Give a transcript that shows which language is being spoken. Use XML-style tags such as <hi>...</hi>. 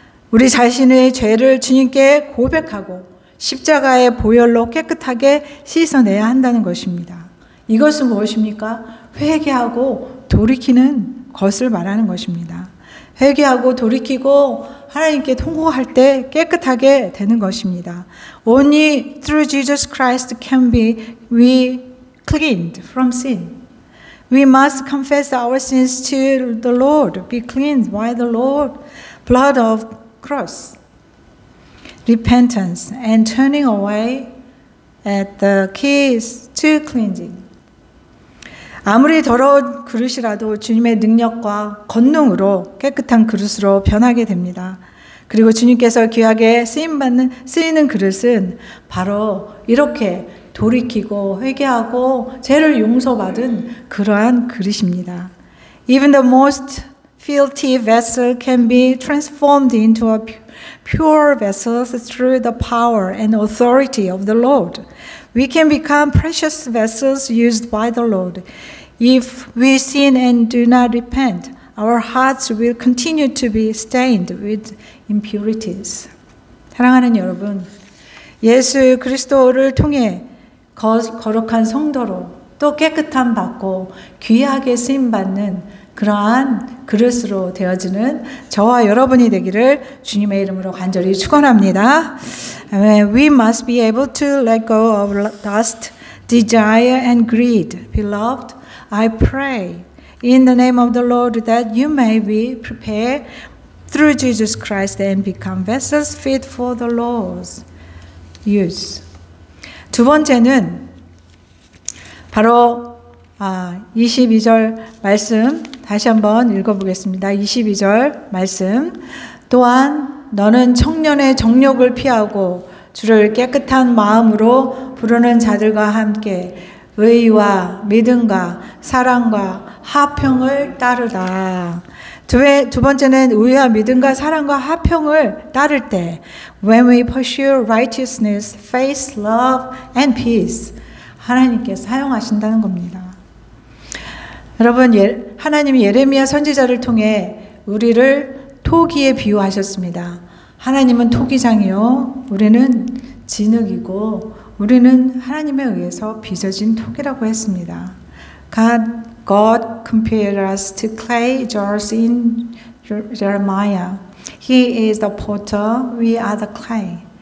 <ko>우리 자신의 죄를 주님께 고백하고 십자가의 보혈로 깨끗하게 씻어내야 한다는 것입니다. 이것은 무엇입니까? 회개하고 돌이키는 것을 말하는 것입니다. 회개하고 돌이키고 하나님께 통곡할 때 깨끗하게 되는 것입니다.</ko> <en>Only through Jesus Christ can we cleaned from sin. We must confess our sins to the Lord, be cleansed by the Lord, blood of cross. Repentance and turning away at the keys to cleansing.</en> <ko>아무리 더러운 그릇이라도 주님의 능력과 권능으로 깨끗한 그릇으로 변하게 됩니다. 그리고 주님께서 귀하게 쓰이는 그릇은 바로 이렇게 돌이키고 회개하고 죄를 용서받은 그러한 그릇입니다.</ko> <en>Even the most filthy vessel can be transformed into a pure vessels through the power and authority of the Lord. We can become precious vessels used by the Lord. If we sin and do not repent, our hearts will continue to be stained with impurities.</en> <ko>사랑하는 여러분, 예수 그리스도를 통해 거룩한 성도로 또 깨끗함 받고 귀하게 쓰임받는 그러한 그릇으로 되어지는 저와 여러분이 되기를 주님의 이름으로 간절히 축원합니다.</ko> <en>We must be able to let go of lust, desire and greed. Beloved, I pray in the name of the Lord that you may be prepared through Jesus Christ and become vessels fit for the Lord's use.</en> <ko>두 번째는 바로 22절 말씀 다시 한번 읽어보겠습니다. 22절 말씀. 또한 너는 청년의 정욕을 피하고 주를 깨끗한 마음으로 부르는 자들과 함께 의와 믿음과 사랑과 화평을 따르라. 두 번째는 의와 믿음과 사랑과 화평을 따를 때</ko> <en>When we pursue righteousness, faith, love and peace</en> <ko>하나님께서 사용하신다는 겁니다. 여러분, 하나님이 예레미야 선지자를 통해 우리를 토기에 비유하셨습니다. 하나님은 토기장이요, 우리는 진흙이고 우리는 하나님에 의해서 빚어진 토기라고 했습니다.</ko> <en>God compared us to clay jars in Jeremiah. He is the potter, we are the clay.</en>